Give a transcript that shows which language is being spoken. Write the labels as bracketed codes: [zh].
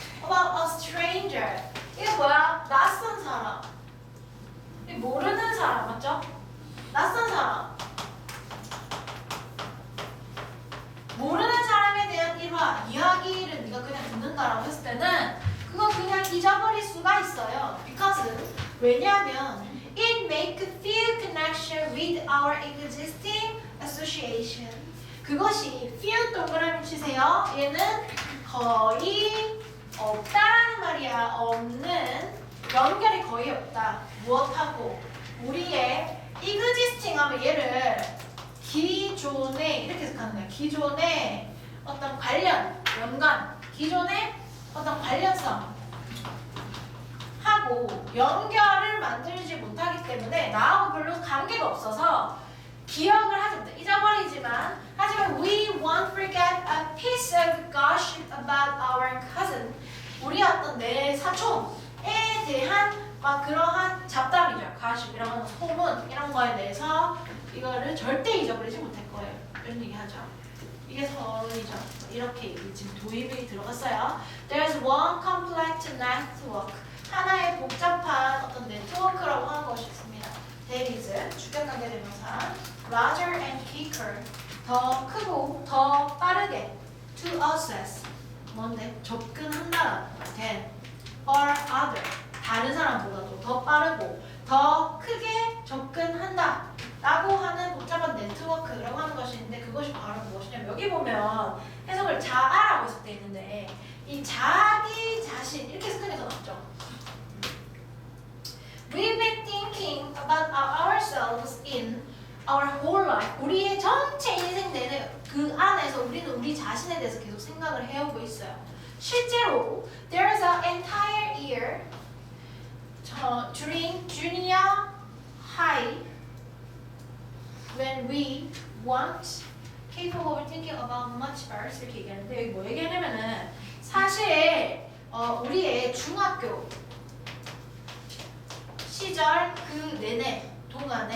[en] About a stranger. [ko] 이게 뭐야? 낯선 사람. 모르는 사람 맞죠? 낯선 사람. 모르는 사람에 대한 일화, 이야기를 네가 그냥 듣는다라고 했을 때는 그거 그냥 잊어버릴 수가 있어요. [en] Because [ko] 왜냐하면 [en] it make a few connection with our existing association. [ko] 그것이 few 동그라미 치세요. 얘는 거의 없다라는 말이야. 없는 연결이 거의 없다. 무엇하고? 우리의 existing 하면 얘를 기존에 이렇게 해석하는 거야. 기존의 어떤 관련, 연관, 기존의 어떤 관련성 하고 연결을 만들지 못하기 때문에 나하고 별로 관계가 없어서 기억을 하지 못해. 잊어버리지만 하지만 [en] we won't forget a piece of gossip about our cousin. [ko] 우리 어떤 내 사촌에 대한 막 그러한 잡담이죠. gossip이라는 소문 이런 거에 대해서 이거를 절대 잊어버리지 못할 거예요. 이런 얘기 하죠. 이게 서론이죠. 이렇게 지금 도입이 들어갔어요. [en] There's one complex network. [ko] 하나의 복잡한 어떤 네트워크라고 하는 것이 있습니다. [en] That is [ko] 주격관계 대명사 [en] larger and quicker. [ko] 더 크고 더 빠르게 [en] to access. [ko] 뭔데? 접근한다. [en] than or other. [ko] 다른 사람보다도 더 빠르고 더 크게 접근한다 라고 하는 복잡한 네트워크라고 하는 것이 있는데 그것이 바로 무엇이냐면 여기 보면 해석을 자아라고 했을 때 있는데 이 자기 자신 이렇게 해석해서 나왔죠. [en] We've been thinking about ourselves in our whole life. [ko] 우리의 전체 인생 내내 그 안에서 우리는 우리 자신에 대해서 계속 생각을 해오고 있어요. 실제로 [en] there's an entire year during junior high when we weren't capable of thinking about much else [ko] 이렇게 얘기하는데 여기 뭐 얘기하냐면은 사실 우리의 중학교 시절 그 내내 동안